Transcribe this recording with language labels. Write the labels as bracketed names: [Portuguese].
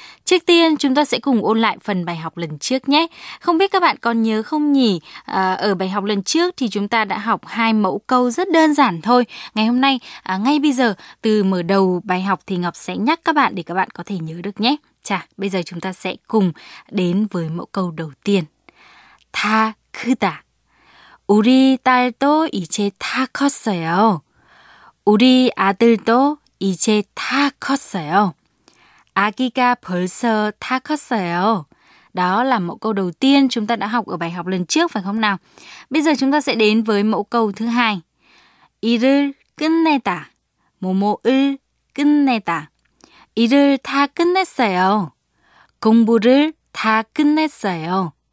[Vietnamese] Trước tiên, chúng ta sẽ cùng ôn lại phần bài học lần trước nhé. Không biết các bạn còn nhớ không nhỉ? Ở bài học lần trước thì chúng ta đã học hai mẫu câu rất đơn giản thôi. Ngày hôm nay, ngay bây giờ, từ mở đầu bài học thì Ngọc sẽ nhắc các bạn để các bạn có thể nhớ được nhé. Chà, bây giờ chúng ta sẽ cùng đến với mẫu câu đầu tiên. [Korean] 다 크다. 우리 딸도 이제 다 컸어요. 우리 아들도 이제 다 컸어요. 아기가 벌써 다 컸어요. [Vietnamese] Đó là mẫu câu đầu tiên chúng ta đã học ở bài học lần trước phải không nào? Bây giờ chúng ta sẽ đến với mẫu câu thứ hai. [Korean] 일을 끝내다. 뭐뭐을 끝내다. 일을 다 끝냈어요. 공부를 다 끝냈어요.